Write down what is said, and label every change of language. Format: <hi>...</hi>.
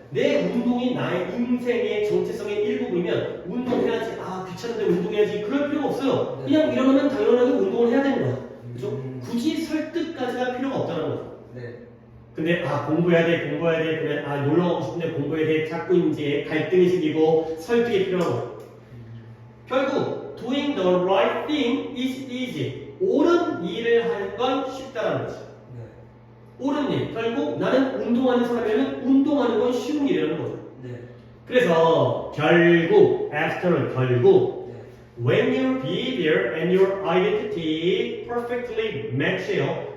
<ko>내 운동이 나의 인생의 정체성의 일부분이면 운동해야지. 아 귀찮은데 운동해야지. 그럴 필요가 없어요. 네. 그냥 이러면 당연하게 운동을 해야 되는 거야. 그죠? 음. 굳이 설득까지가 필요가 없다는 거죠. 네. 근데 공부해야 돼 그러면 놀러 가고 싶은데 공부해야 돼 자꾸 이제 갈등이 생기고 설득이 필요한 거죠. 결국</ko> <en>doing the right thing is easy.</en> <ko>옳은 일을 하는 건 쉽다는 거지. 네. 옳은 일. 결국 나는 운동하는 사람이면 운동하는 건 쉬운 일이라는 거죠. 네. 그래서 결국 결국 네.</ko> <en>when your behavior and your identity perfectly match해요.</en>